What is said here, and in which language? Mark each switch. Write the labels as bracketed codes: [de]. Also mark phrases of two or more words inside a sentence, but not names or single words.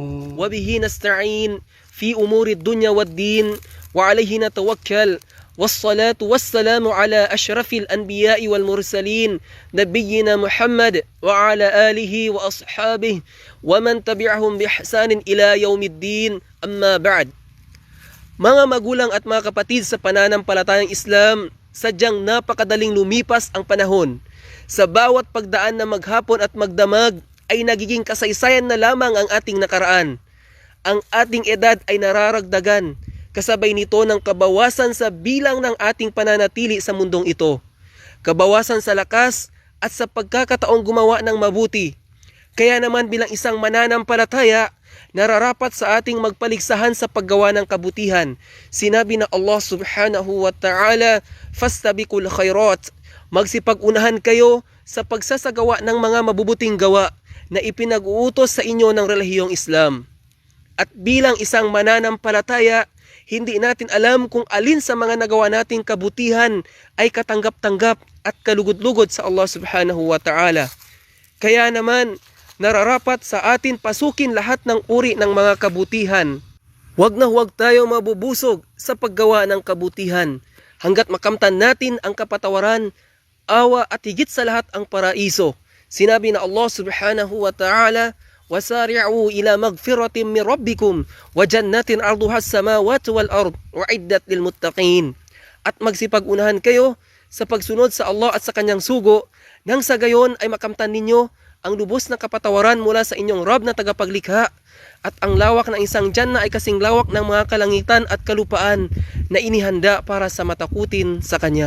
[ar] وبه نستعين في أمور الدنيا والدين وعليه نتوكل والصلاة والسلام على أشرف الأنبياء والمرسلين نبينا محمد وعلى آله وأصحابه ومن تبعهم بإحسان إلى يوم الدين أما بعد. [tl] Mga magulang at mga kapatid sa pananampalatayang Islam, sadyang napakadaling lumipas ang panahon. Sa bawat pagdaan na maghapon at magdamag ay nagiging kasaysayan na lamang ang ating nakaraan. Ang ating edad ay nararagdagan, kasabay nito ng kabawasan sa bilang ng ating pananatili sa mundong ito. Kabawasan sa lakas at sa pagkakataong gumawa ng mabuti. Kaya naman bilang isang mananampalataya, nararapat sa ating magpaligsahan sa paggawa ng kabutihan. Sinabi na [ar] الله سبحانه وتعالى, "فاستبقوا الخيرات." [tl] Magsipag-unahan kayo sa pagsasagawa ng mga mabubuting gawa na ipinag-uutos sa inyo ng relihiyong Islam. At bilang isang mananampalataya, hindi natin alam kung alin sa mga nagawa nating kabutihan ay katanggap-tanggap at kalugod-lugod sa [ar] الله سبحانه وتعالى. [tl] Kaya naman, nararapat sa atin pasukin lahat ng uri ng mga kabutihan. Huwag na huwag tayo mabubusog sa paggawa ng kabutihan hanggat makamtan natin ang kapatawaran, awa at higit sa lahat ang paraiso. Sinabi na [ar] الله سبحانه وتعالى, "وسارعوا إلى مغفرة من ربكم وجنة عرضها السماوات والأرض أعدت للمتقين." [tl] At magsipag-unahan kayo sa pagsunod sa Allah at sa kanyang sugo, nang sa gayon ay makamtan ninyo ang lubos na kapatawaran mula sa inyong Rabb na tagapaglikha, at ang lawak ng isang Janna ay kasing lawak ng mga kalangitan at kalupaan na inihanda para sa matakutin sa Kanya.